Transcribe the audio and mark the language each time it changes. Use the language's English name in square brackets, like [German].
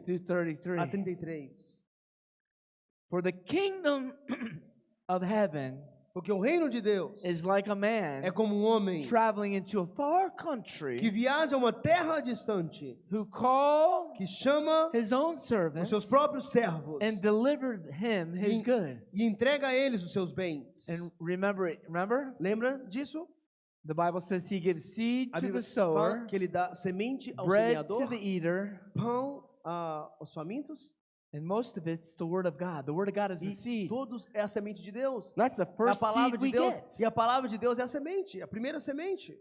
[English] through [Portuguese] a [English] 33. [Portuguese] 33. [English] For the kingdom of heaven [Portuguese] Porque o reino de Deus [English] is like a man [Portuguese] como um homem [English] traveling into a far [Portuguese] que [English] country [Portuguese] viaja a uma terra distante, [English] who called [Portuguese] que chama [English] his own [Portuguese] os [English] servants [Portuguese] seus próprios servos [English] and delivered him his good. [Portuguese] e entrega a eles os seus bens. [English] And remember, [Portuguese] Lembra disso? [English] the Bible says he gives seed [Portuguese] A [English] to the [Portuguese] Bíblia fala [English] sower, [Portuguese] que ele dá semente ao [English] bread to [Portuguese] semeador, [English] the eater, [Portuguese] pão aos famintos, [English] and most of it's the word of God. The word of God is the [Portuguese] e [English] seed. [Portuguese] todos é a semente de Deus. [English] That's the [Portuguese] É a [English] first [Portuguese] palavra [English] seed [Portuguese] de [English] we [Portuguese] Deus. [English] get. [Portuguese] E a palavra de Deus é a semente, a primeira semente.